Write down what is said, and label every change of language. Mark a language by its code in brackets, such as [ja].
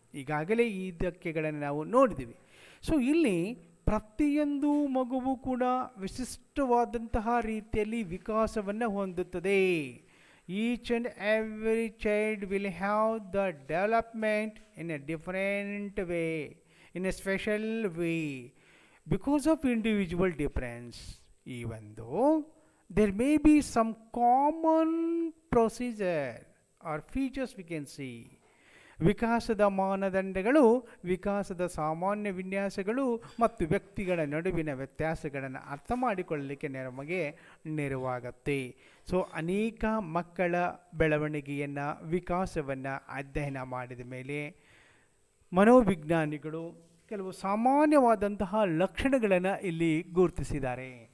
[kn] ಈಗಾಗಲೇ ಈ ಧಕ್ಕೆಗಳನ್ನು ನಾವು ನೋಡಿದ್ದೀವಿ. ಸೊ ಇಲ್ಲಿ ಪ್ರತಿಯೊಂದು ಮಗುವು ಕೂಡ ವಿಶಿಷ್ಟವಾದಂತಹ ರೀತಿಯಲ್ಲಿ ವಿಕಾಸವನ್ನು ಹೊಂದುತ್ತದೆ. [en] Each and every child will have the development in a different way, in a special way because of individual difference, even though there may be some common procedure or features we can see. [kn] ವಿಕಾಸದ ಮಾನದಂಡಗಳು, ವಿಕಾಸದ ಸಾಮಾನ್ಯ ವಿನ್ಯಾಸಗಳು ಮತ್ತು ವ್ಯಕ್ತಿಗಳ ನಡುವಿನ ವ್ಯತ್ಯಾಸಗಳನ್ನು ಅರ್ಥ ಮಾಡಿಕೊಳ್ಳಲಿಕ್ಕೆ ನಮಗೆ ನೆರವಾಗುತ್ತೆ. ಸೊ ಅನೇಕ ಮಕ್ಕಳ ಬೆಳವಣಿಗೆಯನ್ನು, ವಿಕಾಸವನ್ನು ಅಧ್ಯಯನ ಮಾಡಿದ ಮೇಲೆ ಮನೋವಿಜ್ಞಾನಿಗಳು ಕೆಲವು ಸಾಮಾನ್ಯವಾದಂತಹ ಲಕ್ಷಣಗಳನ್ನು ಇಲ್ಲಿ ಗುರುತಿಸಿದ್ದಾರೆ.